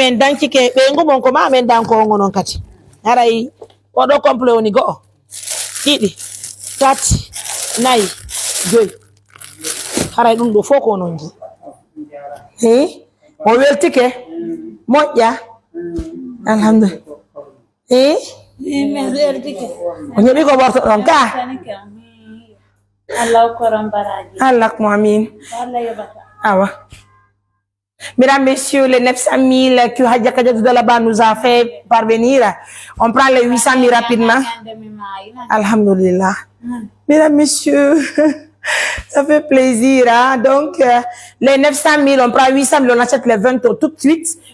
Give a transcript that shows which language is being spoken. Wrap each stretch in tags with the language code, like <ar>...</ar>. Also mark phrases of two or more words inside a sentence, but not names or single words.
<ff>men dankike ɓe ngumon ko ma men danko ngonon kati haray oɗo complet woni go'o ɗiɗi tati nayi joyi haray ɗum ɗo fof ko onon ji o weltike moƴƴa alhamdulillah o ñoɓi ko ɓorto ɗon ka Allah ko amin awa.</ff> <fr>Mesdames, messieurs, les 900 000 que Hadja Kadiatou Dalaba nous a fait parvenir, on prend les 800 000 rapidement. Alhamdulillah. Mesdames, messieurs, ça fait plaisir. Hein? Donc, les 900 000, on prend 800 000, on achète les 20 tout de suite.</fr>